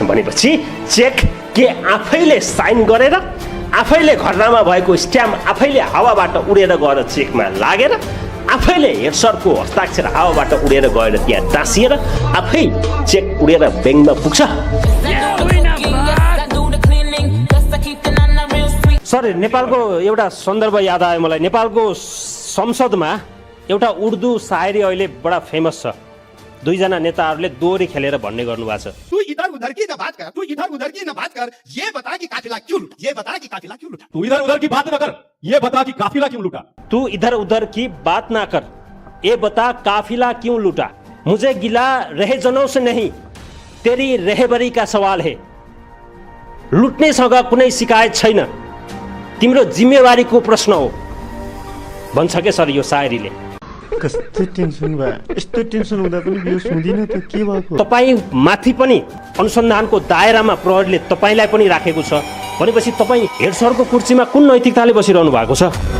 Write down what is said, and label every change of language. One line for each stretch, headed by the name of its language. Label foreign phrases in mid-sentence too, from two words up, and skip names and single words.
Nepali: भनेपछि चेक के आफैले साइन गरेर, आफैले घटनामा भएको स्ट्याम्प आफैले हावाबाट उडेर गएर चेकमा लागेर, आफैले हेड सरको हस्ताक्षर हावाबाट उडेर गएर त्यहाँ टाँसिएर आफै चेक उडेर ब्याङ्कमा पुग्छ। सर नेपालको एउटा सन्दर्भ याद आयो मलाई। नेपालको संसदमा एउटा उर्दू सायरी अहिले बडा फेमस छ। दुईजना नेताहरूले दोहोरी खेलेर भन्ने गर्नुभएको छ।
Urdu: تو ادھر ادھر کی نہ بات کر، تو ادھر ادھر کی نہ بات کر، یہ بتا کہ قافلہ کیوں لٹا، یہ بتا کہ قافلہ کیوں لٹا. تو ادھر ادھر کی بات نہ کر، یہ بتا کہ قافلہ کیوں لٹا. تو ادھر ادھر کی بات نہ کر، یہ بتا قافلہ کیوں لٹا. مجھے گلہ رہزنوں سے نہیں، تیری رہبری کا سوال ہے.
Nepali: लुट्नेसँग कुनै शिकायत छैन, तिम्रो जिम्मेवारीको प्रश्न हो भन्छ के सर यो सायरीले। कस्तो टेन्सन भयो, यस्तो टेन्सन हुँदा पनि बियो सुन्दिन त के भएको। तपाईँ माथि पनि अनुसन्धानको दायरामा प्रहरीले तपाईँलाई पनि राखेको छ भनेपछि तपाईँ हेड सरको कुर्सीमा कुन नैतिकताले बसिरहनु भएको छ?